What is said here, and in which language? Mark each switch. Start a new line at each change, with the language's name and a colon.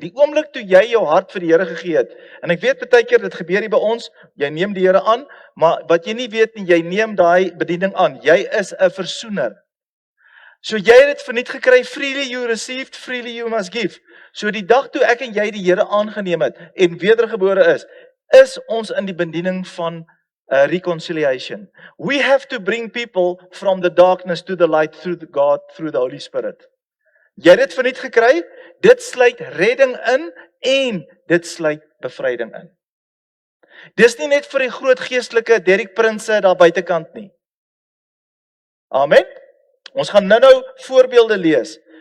Afrikaans: Die oomblik toe jy jou hart vir die Here gegee het. En ek weet baie keer dit gebeur hier by ons, jy neem die Here aan, maar wat jy nie weet nie, jy neem daai bediening aan. Jy is 'n versoener. So jy het dit verniet gekry,
English: freely you received, freely you must give.
Afrikaans: So die dag toe ek en jy die Here aangeneem het en wedergebore is ons in die bediening van reconciliation.
English: We have to bring people from the darkness to the light through God, through the Holy Spirit.
Afrikaans: Jy het dit verniet gekry, dit sluit redding in en dit sluit bevryding in. Dis nie net vir die groot geestelike Derek Prinse daar buitekant nie. Amen. Ons gaan nou voorbeelde lees.